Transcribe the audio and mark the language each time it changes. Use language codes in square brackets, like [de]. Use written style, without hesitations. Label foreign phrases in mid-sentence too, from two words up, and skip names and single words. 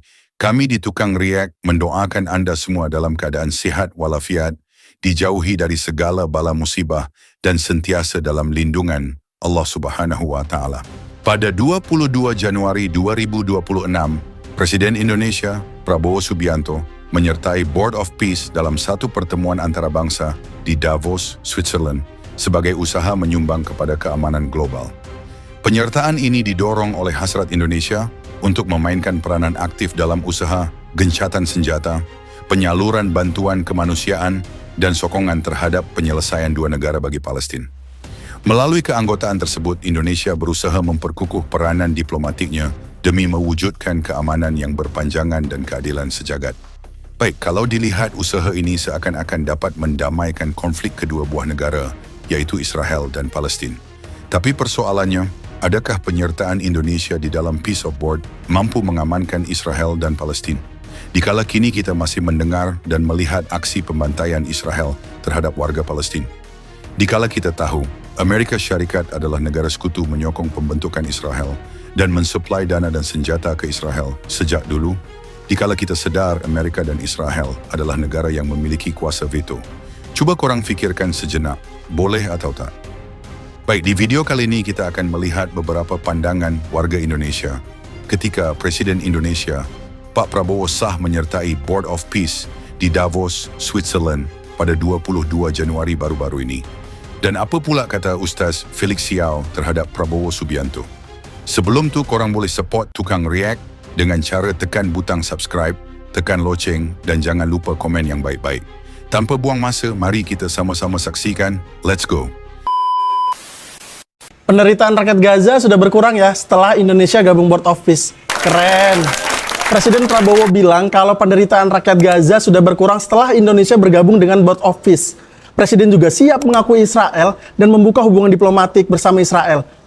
[ms] Kami di Tukang React mendoakan Anda semua dalam keadaan sihat walafiat, dijauhi dari segala bala musibah dan sentiasa dalam lindungan Allah Subhanahu wa Ta'ala. Pada 22 Januari 2026, Presiden Indonesia Prabowo Subianto menyertai Board of Peace dalam satu pertemuan antarabangsa di Davos, Switzerland sebagai usaha menyumbang kepada keamanan global. Penyertaan ini didorong oleh hasrat Indonesia untuk memainkan peranan aktif dalam usaha gencatan senjata, penyaluran bantuan kemanusiaan, dan sokongan terhadap penyelesaian dua negara bagi Palestina. Melalui keanggotaan tersebut, Indonesia berusaha memperkukuh peranan diplomatiknya demi mewujudkan keamanan yang berpanjangan dan keadilan sejagat. Baik, kalau dilihat usaha ini seakan-akan dapat mendamaikan konflik kedua buah negara, yaitu Israel dan Palestina. Tapi persoalannya, adakah penyertaan Indonesia di dalam Peace of Board mampu mengamankan Israel dan Palestina? Dikala kini kita masih mendengar dan melihat aksi pembantaian Israel terhadap warga Palestina. Dikala kita tahu, Amerika Syarikat adalah negara sekutu menyokong pembentukan Israel dan mensuplai dana dan senjata ke Israel sejak dulu. Dikala kita sadar Amerika dan Israel adalah negara yang memiliki kuasa veto. Coba korang fikirkan sejenak, boleh atau tak? Baik, di video kali ini kita akan melihat beberapa pandangan warga Indonesia ketika Presiden Indonesia, Pak Prabowo sah menyertai Board of Peace di Davos, Switzerland pada 22 Januari baru-baru ini. Dan apa pula kata Ustaz Felix Siao terhadap Prabowo Subianto? Sebelum tu korang boleh support Tukang React dengan cara tekan butang subscribe, tekan loceng dan jangan lupa komen yang baik-baik. Tanpa buang masa, mari kita sama-sama saksikan. [en] Let's go! [id] Penderitaan rakyat Gaza sudah berkurang ya setelah Indonesia gabung Board of Peace. Keren! Presiden Prabowo bilang kalau penderitaan rakyat Gaza sudah berkurang setelah Indonesia bergabung dengan Board of Peace. Presiden juga siap mengakui Israel dan membuka hubungan diplomatik bersama Israel.